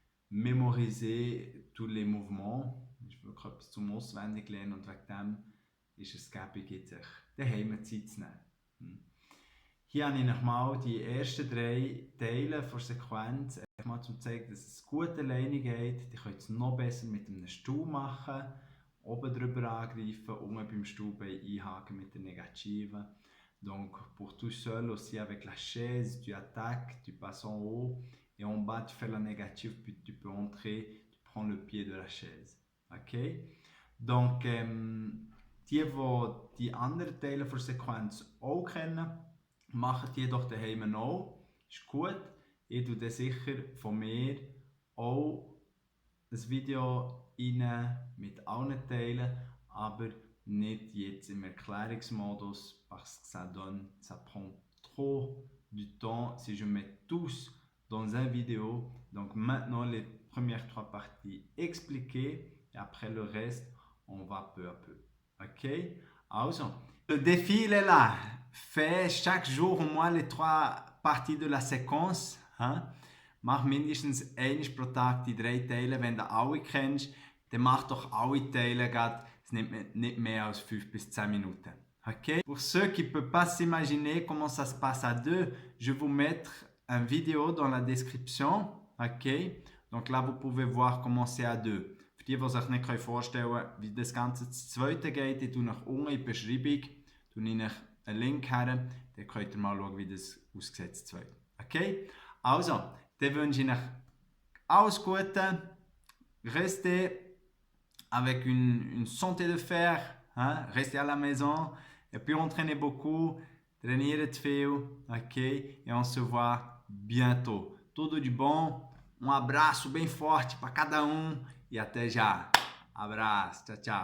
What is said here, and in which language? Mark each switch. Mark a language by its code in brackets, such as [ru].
[fr] memoriser tous les mouvements. [de] Das ist wirklich etwas zum Auswendiglernen und wegen dem ist es gäbig, jetzt sich daheim Zeit zu nehmen. Hier habe ich noch mal die ersten 3 Teile der Sequenz, mal zum zeigen, dass es gut alleine geht. Die könnt es noch besser mit einem Stuhl machen, oben drüber angreifen, unten beim Stuhlbein einhaken mit der Negative. [fr] Donc pour tout seul aussi avec la chaise, tu attaques, tu passes en haut et en bas tu fais la négative puis tu peux entrer, tu prends le pied de la chaise. Ok? [de] Donc die anderen Teile der Sequenz auch kennen, machen die doch daheim auch. Ist gut. Ich tue dann sicher von mir auch ein Video rein mit allen Teilen, aber nicht jetzt im Erklärungsmodus, [fr] parce que ça prend trop du temps si je mets tous dans une vidéo. Donc maintenant les premières 3 parties expliquées et après le reste on va peu à peu. Ok? Also, le défi il est là. Fais chaque jour au moins les 3 parties de la séquence. Hein? [de] Mach mindestens einmal pro Tag die 3 Teile. Wenn du alle kennst, dann mach doch alle Teile. Es nimmt nicht mehr als 5 bis 10 Minuten. Okay? [fr] Pour ceux qui ne peuvent pas s'imaginer comment ça se passe à 2, je vais vous mettre une vidéo dans la description. Okay? Donc là, vous pouvez voir comment c'est à 2. [de] Für die, die sich nicht vorstellen können, wie das Ganze zu zweiten geht, ich tue nach unten in die Beschreibung einen Link her, dann könnt ihr mal schauen, wie das aussieht zu zweit. Okay? Also, dann wünsche ich euch alles Gute. [fr] Restez avec une santé de fer, hein? Restez à la maison et puis entraînez beaucoup, trainez [de] viel, [fr] ok? Et on se voit bientôt. [pt] Tudo de bom, abraço bem forte para cada e até já. Abraço, tchau, tchau.